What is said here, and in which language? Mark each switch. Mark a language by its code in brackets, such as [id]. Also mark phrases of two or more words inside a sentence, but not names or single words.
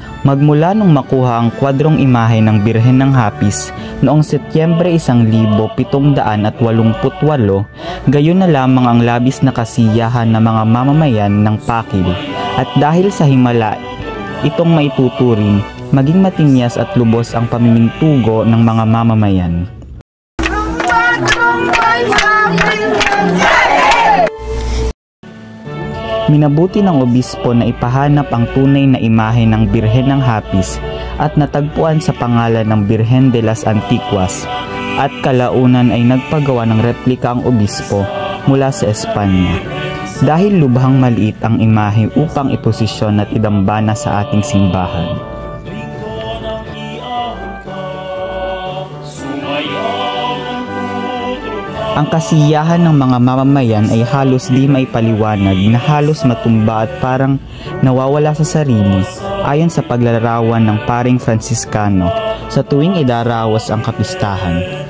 [tl] Magmula nung makuha ang kwadrong imahe ng Birhen ng Hapis noong Setyembre 1788, gayon na lamang ang labis na kasiyahan ng mga mamamayan ng Pakil, at dahil sa himala itong maituturing, maging matinyas at lubos ang pamimintugo ng mga mamamayan. Minabuti ng obispo na ipahanap ang tunay na imahe ng Birhen ng Hapis at natagpuan sa pangalan ng Birhen de las Antiguas, at kalaunan ay nagpagawa ng replika ang obispo mula sa Espanya. Dahil lubhang maliit ang imahe upang iposisyon at idambana sa ating simbahan. Ang kasiyahan ng mga mamamayan ay halos di maipaliwanag, na halos matumba at parang nawawala sa sarili, ayon sa paglalarawan ng paring Franciscano sa tuwing idaraos ang kapistahan.